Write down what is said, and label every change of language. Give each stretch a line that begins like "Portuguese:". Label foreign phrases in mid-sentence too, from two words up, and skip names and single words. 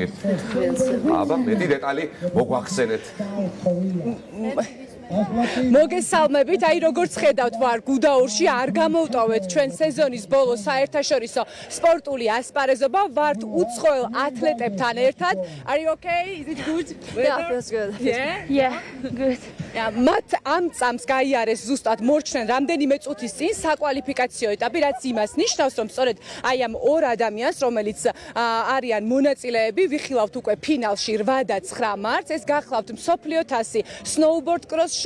Georgian: აბა, მეტი დეტალი მოგვახსენეთ. მოგესალმებით, აი როგორც ხედავთ ვარ გუდაურში, არ გამოვტოვეთ ჩვენ სეზონის ბოლო საერთაშორისო სპორტული ასპარეზობა, ვართ უცხოელ ათლეტებთან ერთად.
English: Are you okay? Is it good? Yeah, feels good. Yeah, good.
Georgian: მათ ამ წამს გაიარეს ზუსტად მორჩნენ რამდენიმე წუთის წინ საკვალიფიკაციო ეტაპი, რაც იმას ნიშნავს, რომ სწორედ აი ამ ორ ადამიანს, რომელიც არიან მონაწილეები, ვიხილავთ უკვე ფინალში 8 და 9 მარტს, ეს გახლავთ მსოფლიო თასი სნოუბორდ კროსში.